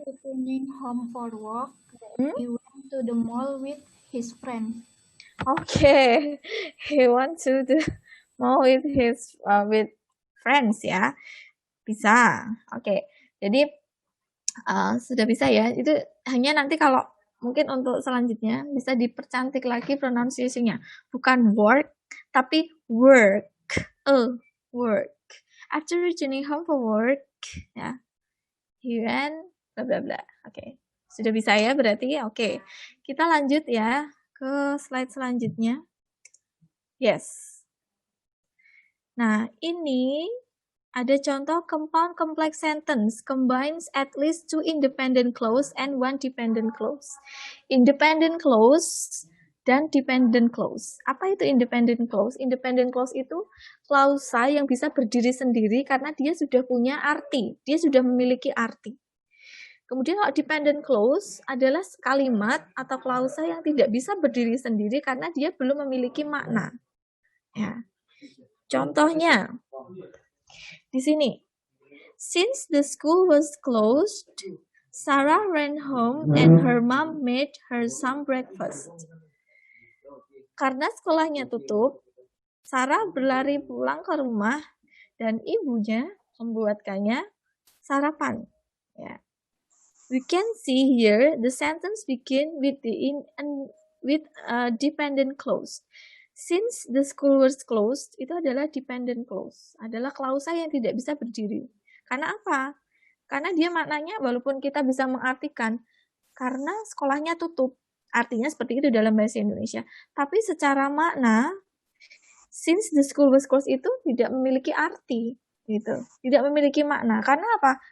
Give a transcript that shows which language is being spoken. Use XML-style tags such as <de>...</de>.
<en>After returning home for work, Hmm? he went to the mall with his friend. Okay, he went to the mall with his with friends ya.</en> <id>Bisa. Oke. Jadi sudah bisa ya. Itu hanya nanti kalau mungkin untuk selanjutnya bisa dipercantik lagi pronunciation-nya. Bukan work, tapi work. Work.</id> <en>After returning home from work, ya. He went bla bla bla.</en> <id>Oke. Sudah bisa ya berarti? Oke. Kita lanjut ya ke slide selanjutnya.</id> <en>Yes.</en> <id>Nah, ini ada contoh</id> <en>compound complex sentence combines at least two independent clause and one dependent clause.</en> <id>Independent clause dan dependent clause. Apa itu independent clause? Independent clause itu klausa yang bisa berdiri sendiri karena dia sudah punya arti, dia sudah memiliki arti. Kemudian kalau dependent clause adalah kalimat atau klausa yang tidak bisa berdiri sendiri karena dia belum memiliki makna. Ya. Contohnya di sini.</id> <en>Since the school was closed, Sarah ran home and her mom made her some breakfast.</en> <id>Karena sekolahnya tutup, Sarah berlari pulang ke rumah dan ibunya membuatkannya sarapan. Ya.</id> <en>We can see here the sentence begin with a dependent clause. Since the school was closed,</en> <id>itu adalah dependent clause, adalah klausa yang tidak bisa berdiri. Karena apa? Karena dia maknanya walaupun kita bisa mengartikan karena sekolahnya tutup, artinya seperti itu dalam bahasa Indonesia. Tapi secara makna,</id> <en>since the school was closed</en> <id>itu tidak memiliki arti, gitu. Tidak memiliki makna. Karena apa?</id>